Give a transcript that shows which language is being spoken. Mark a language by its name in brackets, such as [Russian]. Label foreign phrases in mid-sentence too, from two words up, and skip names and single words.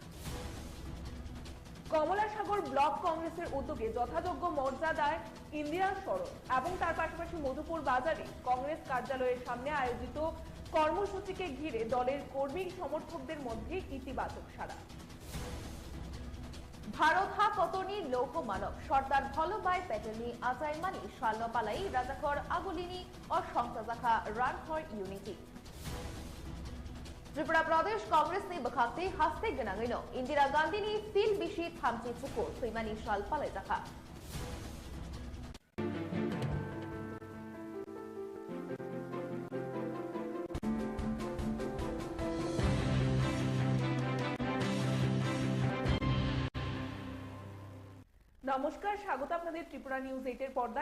[Bangla] কমলাসাগর ব্লক কংগ্রেসের উদ্যোগে যথাযোগ্য মর্যাদায় ইন্দিরা স্মরণ এবং তার পাশাপাশি মধুপুর বাজারে কংগ্রেস কার্যালয়ের সামনে আয়োজিত কর্মসূচিকে ঘিরে দলের কর্মী সমর্থকদের মধ্যে ইতিবাচক সাড়া। [Kok Borok] ভারত হা কতনি লৌহ মানব সর্দার বল্লভভাই প্যাটেলনি আচাইমানি শাল্যপালাই রাজাখর আগুলিনি ও সংসাজাখা [English] run for unity. [Kok Borok] Tripura Pradesh Congress ni bakhakti haste ganangino Indira Gandhi ni fil bishi thamchi chukur suimani shal palai jakha [Bangla] নমস্কার, স্বাগত আপনাদের ত্রিপুরা নিউজ 8 এর পর্দায়।